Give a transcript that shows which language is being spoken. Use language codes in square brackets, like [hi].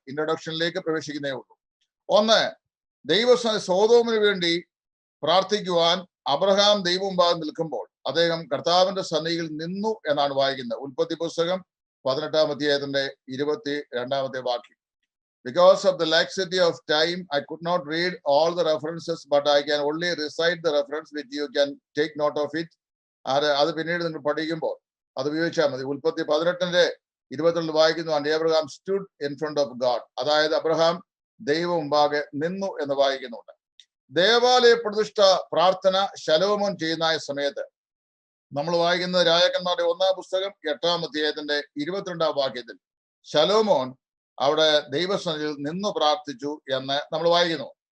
[ml] ഇൻട്രൊഡക്ഷനിലേക്ക് പ്രവേശിക്കുന്നേ ഉള്ളൂ. ഒന്ന്, സോദോമിന് വേണ്ടി പ്രാർത്ഥിക്കുവാൻ അബ്രഹാം ദൈവമുമ്പാകെ നിൽക്കുമ്പോൾ അദ്ദേഹം കർത്താവിന്റെ സന്നിധിയിൽ നിന്നു എന്നാണ് വായിക്കുന്നത്. ഉൽപ്പത്തി പുസ്തകം 18-ാം അധ്യായത്തിന്റെ 22-ാമത്തെ വാക്യം. [en] Because of the laxity of time, I could not read all the references, but I can only recite the reference which you can take note of it. [ml] അത് പിന്നീട് നിങ്ങൾ പഠിക്കുമ്പോൾ അത് ഉപയോഗിച്ചാൽ മതി. ഉൽപ്പത്തി 18-ന്റെ 22 വായിക്കുന്നു, [en] And Abraham stood in front of God. [ml] അതായത് അബ്രഹാം ദൈവം മുമ്പാകെ നിന്നു എന്ന് വായിക്കുന്നുണ്ട്. ദേവാലയ പ്രതിഷ്ഠ പ്രാർത്ഥന ശലോമോൻ ചെയ്യുന്ന സമയത്ത് നമ്മൾ വായിക്കുന്ന രാജാക്കന്മാരുടെ 1-ാം പുസ്തകം 8-ാം അധ്യായത്തിന്റെ 22-ാം വാക്യത്തിൽ ശലോമോൻ അവിടെ ദൈവസന്നിധിയിൽ നിന്ന് പ്രാർത്ഥിച്ചു എന്ന് നമ്മൾ വായിക്കുന്നു.